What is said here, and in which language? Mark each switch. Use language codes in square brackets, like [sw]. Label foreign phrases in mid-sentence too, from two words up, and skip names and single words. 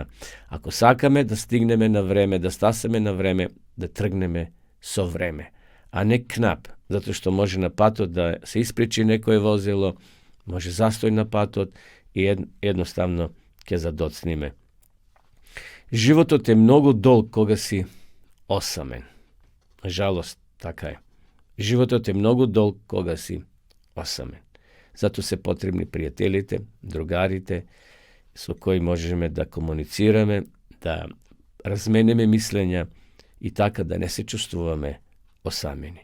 [mk] Ако сакаме да стигнеме на време, да стасеме на време, да тргнеме со време, а не кнап, затоа што може на патот да се испречи некое возило, може застој на патот и едноставно ќе задоцниме. Životot je mnogo dol koga si osamen. Žalost, taka je. Životot je mnogo dol koga si osamen. Zato se potrebni prijateljite, drugarite, s koji možemo da komunicirаме, da razmeneme mišljenja i tako da ne se čustvujeme osameni.